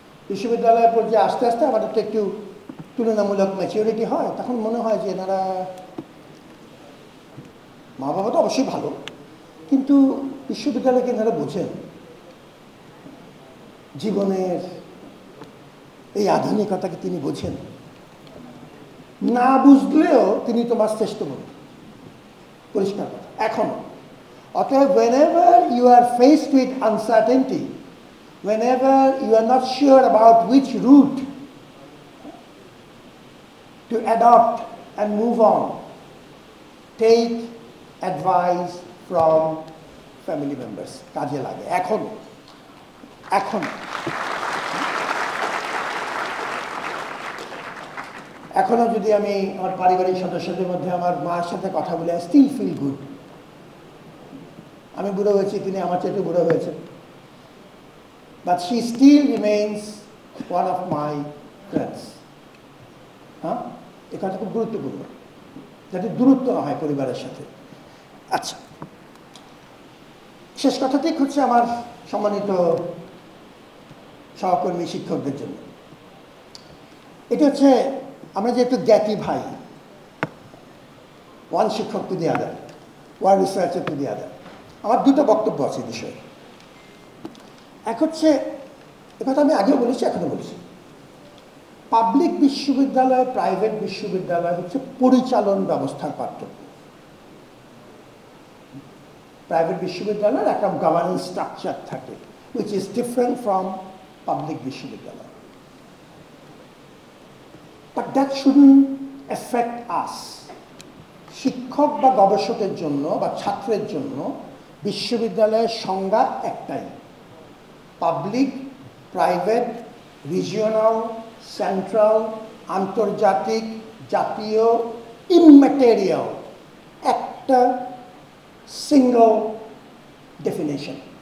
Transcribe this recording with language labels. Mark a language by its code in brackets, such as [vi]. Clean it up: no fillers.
[bn] বিশ্ববিদ্যালয়ের পর্যায়ে আস্তে আস্তে আমাদের তো একটু তুলনামূলক ম্যাচিউরিটি হয়, তখন মনে হয় যে এনারা, মা বাবা তো অবশ্যই ভালো, কিন্তু বিশ্ববিদ্যালয়কে এনারা বোঝেন, জীবনের এই আধুনিকতাকে তিনি বোঝেন। না বুঝলেও তিনি তোমার শ্রেষ্ঠ বন্ধু, পরিষ্কার কথা এখনো। [en] অতএব whenever you are faced with uncertainty, whenever you are not sure about which route to adopt and move on, take advice from family members. [bn] কাজে লাগে এখনো। এখনো যদি আমি আমার পারিবারিক সদস্যদের মধ্যে আমার মার সাথে কথা বলে, [en] I still feel good. [bn] আমি বুড়ো হয়েছি, তিনি আমার চাইতে বুড়ো হয়েছেন, [en] but she still remains one of my friends. [bn] হ্যাঁ, এই কথাটা খুব গুরুত্বপূর্ণ, যাতে দূরত্ব না হয় পরিবারের সাথে। আচ্ছা, শেষ কথাটি হচ্ছে আমার সম্মানিত সহকর্মী শিক্ষকদের জন্য। এটা হচ্ছে আমরা যেহেতু জ্ঞাতি ভাই, [en] one শিক্ষক to the other, [bn] one researcher to the আদার, আমার দুটো বক্তব্য আছে এই বিষয়ে। এক হচ্ছে, কথা আমি আগেও বলেছি, এখনো বলেছি, পাবলিক বিশ্ববিদ্যালয় প্রাইভেট বিশ্ববিদ্যালয় হচ্ছে পরিচালন ব্যবস্থার পার্থক্য। প্রাইভেট বিশ্ববিদ্যালয়ের একটা গভর্নেন্স স্ট্রাকচার থাকে, [en] which is different from public [bn] বিশ্ববিদ্যালয়। [en] But that shouldn't affect us. [bn] শিক্ষক বা গবেষকের জন্য বা ছাত্রের জন্য বিশ্ববিদ্যালয়ের সংজ্ঞা একটাই, পাবলিক, প্রাইভেট, রিজিওনাল, সেন্ট্রাল, আন্তর্জাতিক, জাতীয়, ইমম্যাটেরিয়াল, একটা সিঙ্গল ডেফিনেশন।